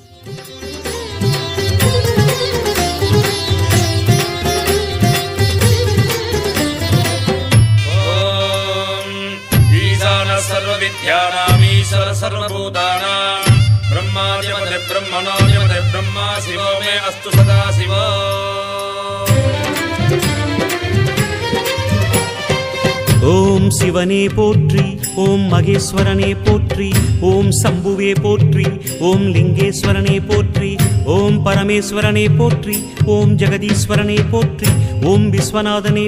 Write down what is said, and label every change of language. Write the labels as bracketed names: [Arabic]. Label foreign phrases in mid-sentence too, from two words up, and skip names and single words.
[Sanskrit] सर्वविद्यानामीश्वर सर्वभूतानां ब्रह्मादिपदे ब्रह्मणोऽधिपदे ब्रह्मा शिवो मे अस्तु सदा शिवो। [Tamil] ஓம் சிவனே போற்றி, ஓம் மகேஸ்வரனே போற்றி, ஓம் சம்புவே போற்றி, ஓம் லிங்கேஸ்வரனே போற்றி, ஓம் பரமேஸ்வரனே போற்றி, ஓம் ஜெகதீஸ்வரனே போற்றி, ஓம் விஸ்வநாதனே